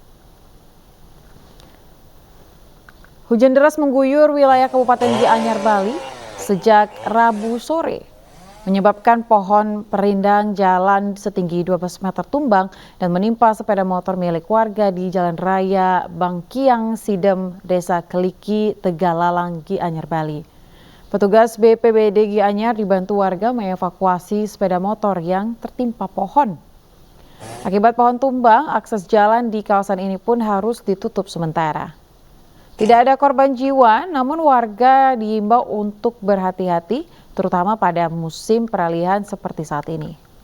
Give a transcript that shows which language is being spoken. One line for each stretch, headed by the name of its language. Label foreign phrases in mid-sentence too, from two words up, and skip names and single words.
Indonesian: Hujan deras mengguyur wilayah Kabupaten Gianyar, Bali sejak Rabu sore, menyebabkan pohon perindang jalan setinggi 12 meter tumbang dan menimpa sepeda motor milik warga di Jalan Raya Bangkiang Sidem, Desa Keliki, Tegalalang, Gianyar, Bali. Petugas BPBD Gianyar dibantu warga mengevakuasi sepeda motor yang tertimpa pohon. Akibat pohon tumbang, akses jalan di kawasan ini pun harus ditutup sementara. Tidak ada korban jiwa, namun warga diimbau untuk berhati-hati, terutama pada musim peralihan seperti saat ini.